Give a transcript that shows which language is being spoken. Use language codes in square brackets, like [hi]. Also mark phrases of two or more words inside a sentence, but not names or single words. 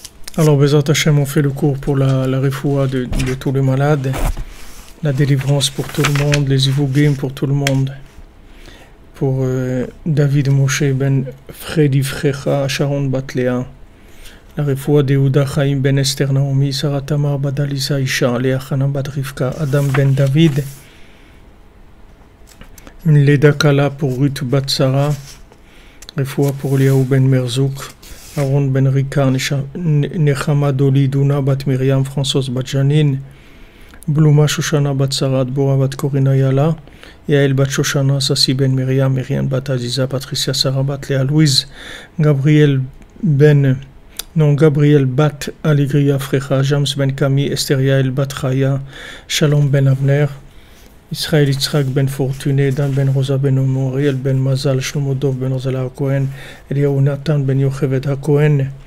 [fr] Alors, [he] בעזרת השם, [fr] on fait le cours pour la refoua de tous les malades, la délivrance pour tout le monde, les ivougim pour tout le monde, pour David Moshe ben Fredi Frecha, Sharon Batléa, la refoua de Yehuda Chaim ben Esther Naomi, Sarah Tamar Badalisa Isha, Léa Chana Bat Rivka, Adam ben David, une [he] לידה קלה [fr] pour Ruth Bat Sarah, refoua pour Liaou ben Merzouk, Aaron ben Rika, Nechama Doli Duna Bat Miriam, Françoise Bat Janine, Bluma Shoshana Bat Sarah, Bora Bat Corina Yala, Yael Bat Shoshana, Sassi ben Miriam, Myriam Bat Aziza, Patricia Sarah Bat Léa Louise, Gabriel Bat Aligria Frecha, James ben Kami, Esther Yael Bat Chaya, Shalom ben Avner, Israël Yitzhak ben Fortuné, Dan ben Rosa ben Moriel ben Mazal, Shlomo Dov ben Rozala HaKohen, Eliyahu Natan ben Yochevet HaKohen,